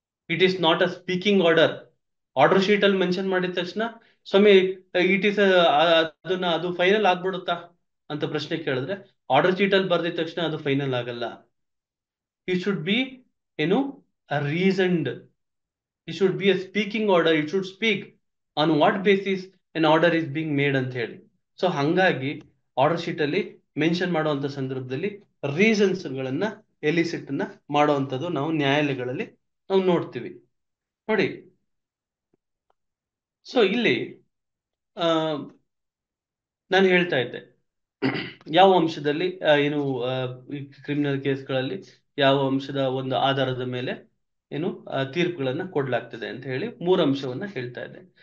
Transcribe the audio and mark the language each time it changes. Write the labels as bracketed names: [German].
[English] It is not a speaking order. [Kannada] Order sheet ಅಲ್ಲಿ mention ಮಾಡಿದ ತಕ್ಷಣ ಸ್ವಾಮಿ ಇಟ್ ಈಸ್ ಅದು ಫೈನಲ್ ಆಗ್ಬಿಡುತ್ತಾ ಅಂತ ಪ್ರಶ್ನೆ ಕೇಳಿದ್ರೆ, ಆರ್ಡರ್ ಶೀಟ್ ಅಲ್ಲಿ ಬರ್ದಿದ ತಕ್ಷಣ ಅದು ಫೈನಲ್ ಆಗಲ್ಲ. [English] it should be [Kannada] ಏನು [English] reasoned. It should be a speaking order. It should speak on what basis an order is being made [Kannada] ಅಂತ ಹೇಳಿ. ಸೊ ಹಂಗಾಗಿ ಆರ್ಡರ್ ಶೀಟ್ ಅಲ್ಲಿ ಮೆನ್ಷನ್ ಮಾಡುವಂತ ಸಂದರ್ಭದಲ್ಲಿ ರೀಸನ್ಸ್ ಗಳನ್ನ ಎಲಿಸಿಟ್ ನ ಮಾಡುವಂತದ್ದು ನಾವು ನ್ಯಾಯಾಲಯಗಳಲ್ಲಿ ನಾವು ನೋಡ್ತೀವಿ. ನೋಡಿ, ಸೊ ಇಲ್ಲಿ ನಾನು ಹೇಳ್ತಾ ಇದ್ದೆ ಯಾವ ಅಂಶದಲ್ಲಿ ಏನು ಕ್ರಿಮಿನಲ್ ಕೇಸ್ಗಳಲ್ಲಿ ಯಾವ ಅಂಶದ ಒಂದು ಆಧಾರದ ಮೇಲೆ ಏನು ತೀರ್ಪುಗಳನ್ನ ಕೊಡ್ಲಾಗ್ತದೆ ಅಂತ ಹೇಳಿ 3 ಅಂಶವನ್ನ ಹೇಳ್ತಾ ಇದ್ದೆ.